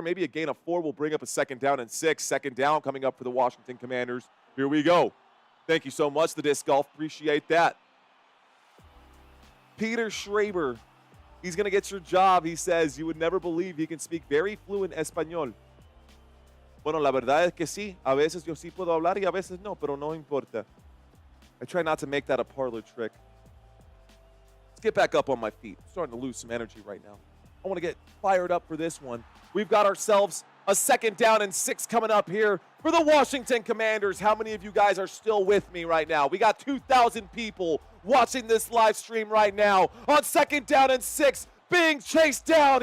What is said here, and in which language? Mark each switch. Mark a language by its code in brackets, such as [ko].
[en] Maybe a gain of 4 will bring up a 2nd down and 6. 2nd down coming up for the Washington Commanders. Here we go. Thank you so much, the Disc Golf. Appreciate that. Peter Schraber. He's going to get your job. He says, you would never believe he can speak very fluent Espanol. [es] Bueno, la verdad es que sí. A veces yo sí puedo hablar y a veces no, pero no importa. [en] I try not to make that a parlor trick. Let's get back up on my feet. I'm starting to lose some energy right now. I want to get fired up for this one. We've got ourselves a 2nd down and 6 coming up here for the Washington Commanders. How many of you guys are still with me right now? We got 2,000 people watching this live stream right now on 2nd down and 6, being chased down.